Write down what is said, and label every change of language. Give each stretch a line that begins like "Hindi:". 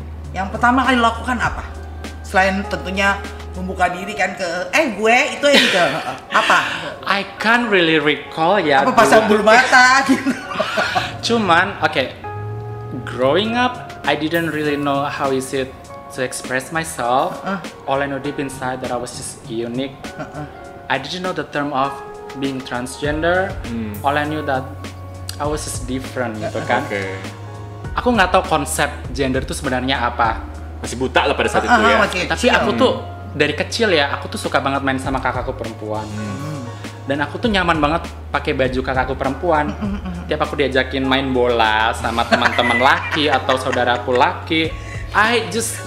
Indonesian: Yang pertama kali lakukan apa? Selain tentunya membuka diri kan ke gue itu Angel. Apa?
English: I can't really recall ya.
Indonesian: Apa pasang bulu mata gitu. Cuman,
English: growing up, I didn't really know how is it to express myself. All I know deep inside that I was just unique. I didn't know the term of being transgender. All I knew that I was just different
Indonesian: gitu kan. Oke. Aku nggak tahu konsep gender itu sebenarnya apa. Masih buta lah pada saat itu ya. Masih Tapi kecil. aku tuh dari kecil ya, aku tuh suka banget main sama kakakku perempuan. Dan aku tuh nyaman banget pakai baju kakakku perempuan. Tiap aku diajakin main bola sama teman-teman laki atau saudaraku laki,
English: I just